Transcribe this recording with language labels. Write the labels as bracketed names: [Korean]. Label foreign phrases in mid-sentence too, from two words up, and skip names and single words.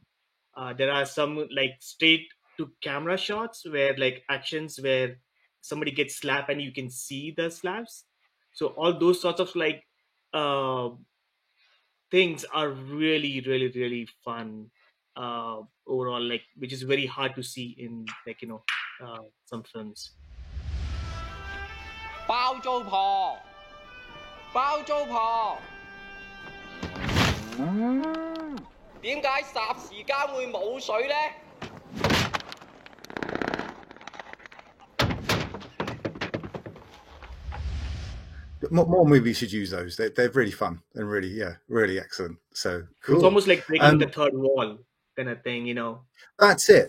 [English] There are some like straight to camera shots where like actions where somebody gets slapped and you can see the slaps. So all those sorts of like uh, things are really, really, really fun overall, like which is very hard to see in like some films. [Cantonese] 包租婆，包租婆，點解霎時間會冇水呢？ [English] More movies should use those. They're really fun and really excellent. So cool. It's almost like breaking the third wall kind of thing, That's it.